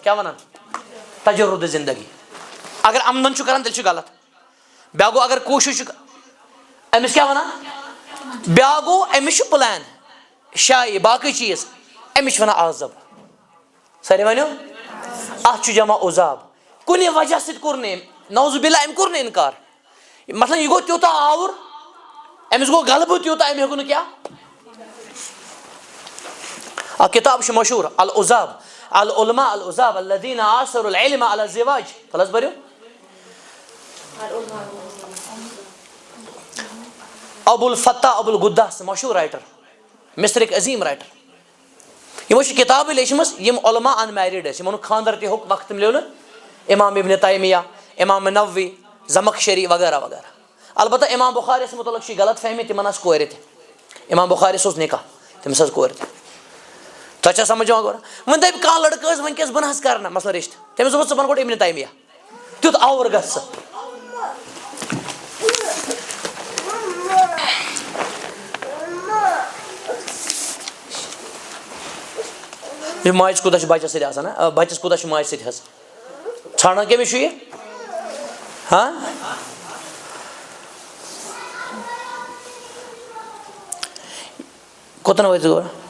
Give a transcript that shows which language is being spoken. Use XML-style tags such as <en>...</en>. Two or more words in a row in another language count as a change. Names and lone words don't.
<ks>کیٛاہ وَنان تجرُد زندگی اگر عمدن چھُ کران تیٚلہِ چھُ غلط بیٛاکھ گوٚو اگر کوٗشِش چھُ أمِس کیٛاہ وَنان بیٛاکھ گوٚو أمِس چھُ پٕلین شایہِ باقٕے چیٖز أمِس چھِ وَنان عازب سٲری ؤنِو اَتھ چھُ جمع عُذاب کُنہِ وجہ سۭتۍ کوٚر نہٕ أمۍ</ks> <ar>نعوذ باللہ</ar> <ks>أمۍ کوٚر نہٕ اِنکار مطلب یہِ گوٚو تیوٗتاہ آوُر أمِس گوٚو غلبہٕ تیوٗتاہ أمۍ ہیوٚک نہٕ کیٛاہ اکھ کِتاب چھِ مشہوٗر</ks> <ar>العُذاب العلماء العُذاب الذین آثروا العلم علی الزواج</ar> <ks>تھوڑا حظ پٔرِو ابو الفتح ابو الغداس مشہوٗر رایٹر مصرٕکۍ عظیٖم رایٹر یِمو چھِ کِتابہٕ لیچھمٕژ یِم علما ان میرِڈ ٲسۍ یِمن نہٕ خانٛدر تہِ ہیوٚک وقت مِلیو نہٕ امام ابن تیمیہ امام نووی زمخشری وغیرہ وغیرہ البتہ امام بخاریَس متعلق چھِ غلط فہمی تِمن آسہٕ کورِ تہِ امام بخاریَس اوس نکاح تٔمِس ٲس کورِ تہِ تۄہہِ چھا سمجھ یِوان گۄڈٕ وۄنۍ دَپہِ کانٛہہ لڑکہٕ حظ وٕنکیٚس بہٕ نہ حظ کرٕ نہٕ مثلاً رِشتہٕ تٔمِس دوٚپُس ژٕ بن گۄڈٕ ابن تیمیہ تیُتھ آوُر گژھ ژٕ یہِ ماجہِ کوٗتاہ چھُ بچس سۭتۍ آسان بچس کوٗتاہ چھُ ماجہِ سۭتۍ حظ ژھانڈان کٔمِس چھُ یہِ ہاں کوٚتن وٲتۍ گوٚو</ks>